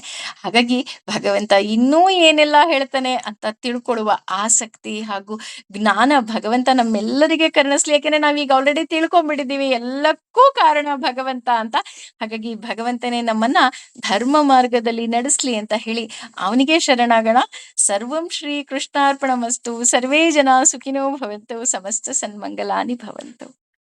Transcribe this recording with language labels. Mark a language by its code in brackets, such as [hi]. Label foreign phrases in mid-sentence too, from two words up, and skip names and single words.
[kn] ಹಾಗಾಗಿ ಭಗವಂತ ಇನ್ನೂ ಏನೆಲ್ಲ ಹೇಳ್ತಾನೆ ಅಂತ ತಿಳ್ಕೊಳ್ಳುವ ಆಸಕ್ತಿ ಹಾಗೂ ಜ್ಞಾನ ಭಗವಂತ ನಮ್ಮೆಲ್ಲರಿಗೆ ಕರುಣಿಸ್ಲಿ. ಯಾಕೆಂದ್ರೆ ನಾವೀಗ ಆಲ್ರೆಡಿ ತಿಳ್ಕೊಂಡ್ಬಿಟ್ಟಿದೀವಿ ಎಲ್ಲಕ್ಕೂ ಕಾರಣ ಭಗವಂತ ಅಂತ. ಹಾಗಾಗಿ ಭಗವಂತನೇ ನಮ್ಮನ್ನ ಧರ್ಮ ಮಾರ್ಗದಲ್ಲಿ ನಡೆಸ್ಲಿ ಅಂತ ಹೇಳಿ ಅವನಿಗೆ ಶರಣಾಗೋಣ. [sa] ಸರ್ವಂ ಶ್ರೀ ಕೃಷ್ಣಾರ್ಪಣಮಸ್ತು. ಸರ್ವೇ ಜನ ಸುಖಿನೋ ಭವಂತು. ಸಮಸ್ತ ಸನ್ಮಂಗಲಾನಿ ಭವಂತು.